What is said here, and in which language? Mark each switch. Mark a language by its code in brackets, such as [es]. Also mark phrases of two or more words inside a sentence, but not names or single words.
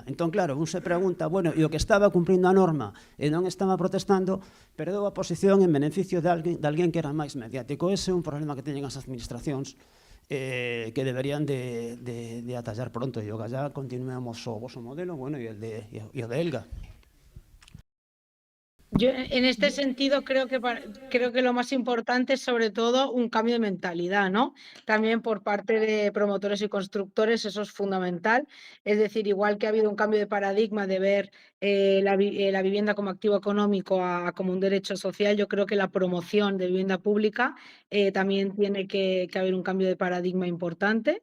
[gl] Entón, claro, un se pregunta, bueno, e o que estaba cumprindo a norma e non estaba protestando, perdeu a posición en beneficio de alguén que era máis mediático. Ese é un problema que teñen as administracións que deberían de atallar pronto. E o gallá continuemos o voso modelo, bueno, e o de Elga. [es] Yo, en este sentido, creo que lo más importante es sobre todo un cambio de mentalidad, ¿no? También por parte de promotores y constructores, eso es fundamental. Es decir, igual que ha habido un cambio de paradigma de ver la vivienda como activo económico como un derecho social, yo creo que la promoción de vivienda pública también tiene que haber un cambio de paradigma importante.